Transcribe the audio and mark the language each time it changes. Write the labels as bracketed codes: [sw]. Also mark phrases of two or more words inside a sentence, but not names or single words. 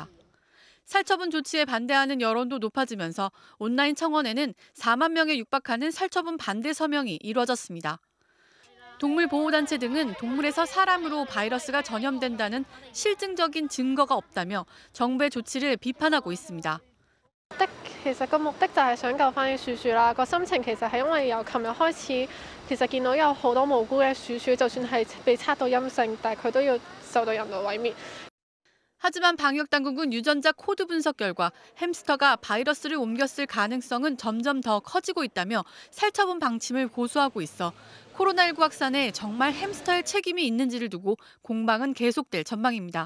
[ko] 살처분 조치에 반대하는 여론도 높아지면서 온라인 청원에는 4만 명에 육박하는 살처분 반대 서명이 이루어졌습니다. 동물보호단체 등은 동물에서 사람으로 바이러스가 전염된다는 실증적인 증거가 없다며 정부의 조치를 비판하고 있습니다. [yue] 其實個目的就係想救翻啲鼠鼠啦。個心情其實係因為由琴日開始，其實見到有好多無辜嘅鼠鼠，就算係被測到陰性，但係佢都要受到人道毀滅。 [ko] 하지만 방역당국은 유전자 코드 분석 결과 햄스터가 바이러스를 옮겼을 가능성은 점점 더 커지고 있다며 살처분 방침을 고수하고 있어 코로나19 확산에 정말 햄스터의 책임이 있는지를 두고 공방은 계속될 전망입니다.